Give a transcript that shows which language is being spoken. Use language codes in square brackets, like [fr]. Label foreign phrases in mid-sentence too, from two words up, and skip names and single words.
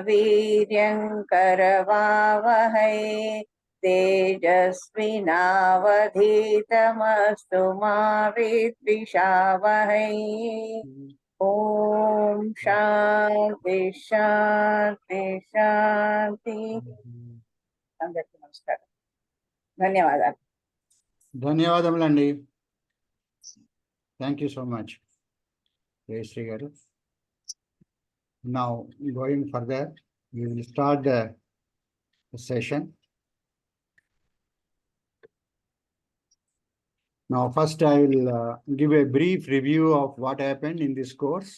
[sa] वीर्यङ्करवावहै तेजस्विनावधीतमस्तु मा विद्विषावहै ॐ शान्ति शान्ति शान्ति [te] అందరికీ నమస్కారం ధన్యవాదాలు ధన్యవాదములండి. [en] Thank you so much, Jayashree garu. Now, going further, we will start the session. Now, first I will give a brief review of what happened in this course.